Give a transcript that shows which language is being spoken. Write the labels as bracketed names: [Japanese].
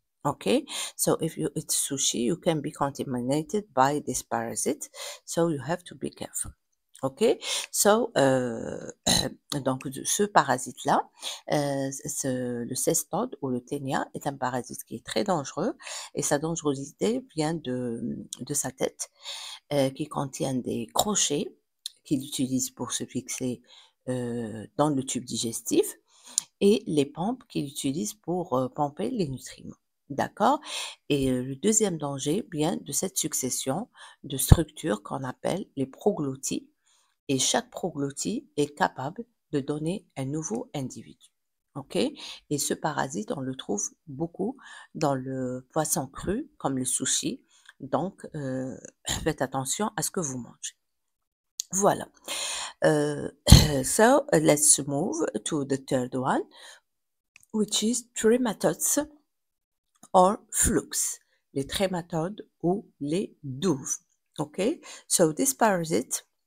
[English] Okay, so if you eat sushi, you can be contaminated by this parasite, so you have to be careful. [French] Ok, so donc ce parasite-là, le cestode ou le ténia est un parasite qui est très dangereux et sa dangerosité vient de sa tête qui contient des crochets qu'il utilise pour se fixer dans le tube digestif et les pompes qu'il utilise pour pomper les nutriments. D'accord? Et le deuxième danger vient de cette succession de structures qu'on appelle les proglottis. Et chaque proglottie est capable de donner un nouveau individu. Ok? Et ce parasite, on le trouve beaucoup dans le poisson cru, comme le sushi. Donc, faites attention à ce que vous mangez. Voilà. [English] So, let's move to the third one, which is trematodes or flukes. [French] Les trématodes ou les douves. [English] Okay? So, this parasite